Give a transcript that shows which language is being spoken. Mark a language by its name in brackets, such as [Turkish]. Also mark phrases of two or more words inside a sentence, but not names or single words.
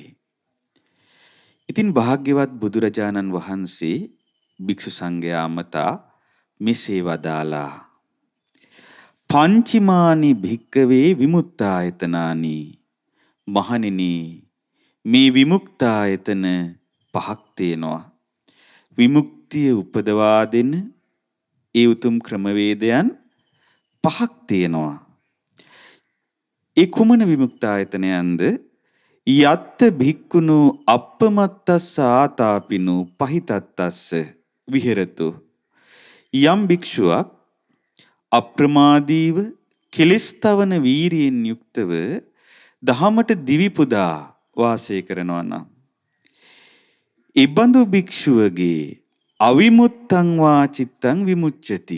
[Sinhala] ඉතින් භාග්‍යවත් බුදුරජාණන් වහන්සේ භික්ෂු සංඝයා අමතා මෙසේ වදාලා: [Pali] පංචමානි භික්කවේ විමුක්තායතනානි. [Sinhala] මහණෙනි, මේ විමුක්තායතන 5ක් තියෙනවා. විමුක්තිය උපදවා දෙන ඒ උතුම් ක්‍රමවේදයන් 5ක් තියෙනවා. ඒ කුමන විමුක්තායතනයන්ද? [Pali] යත්ත භික්ඛුනෝ අප්පමත්තස්ස ආතාපිනෝ පහිතත්තස්ස විහෙරතු. [Sinhala] යම් භික්ෂුවක් අප්‍රමාදීව කෙලස්තවන වීරියෙන් යුක්තව දහමට දිවි පුදා වාසය කරනවා නම්, ඒ බඳු භික්ෂුවගේ [Pali] අවිමුත්තං වා චිත්තං විමුච්ඡති.